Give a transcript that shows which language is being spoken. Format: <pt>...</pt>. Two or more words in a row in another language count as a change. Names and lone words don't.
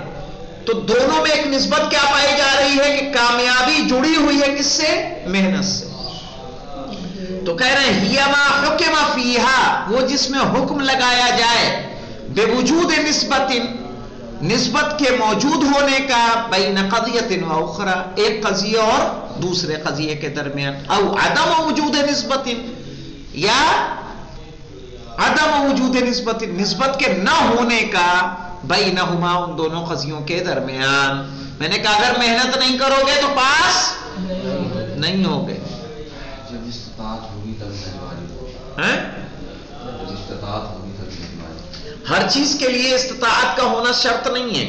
<ur>تو دونوں میں ایک نسبت کیا پائی جا رہی ہے کہ کامیابی جڑی ہوئی ہے کس سے؟ محنت سے۔ تو کہہ رہے ہیں</ur> <ar>ہی ما حکم فیہا،</ar> <ur>وہ جس میں حکم لگایا جائے بے وجود نسبت کے موجود ہونے کا،</ur> <ar>بین قضیۃ و اخرى،</ar> <ur>ایک قضیہ اور دوسرے قضیے کے درمیان،</ur> <ar>او عدم وجود نسبت،</ar> <ur>یا عدم وجود نسبت کے نہ ہونے کا، بینہما، ان دونوں قضیوں کے درمیان۔ میں نے کہا اگر محنت نہیں کرو گے تو پاس نہیں ہوگے۔ جب استطاعت ہوگی تب ہر چیز کے لیے استطاعت کا ہونا شرط نہیں ہے،</ur>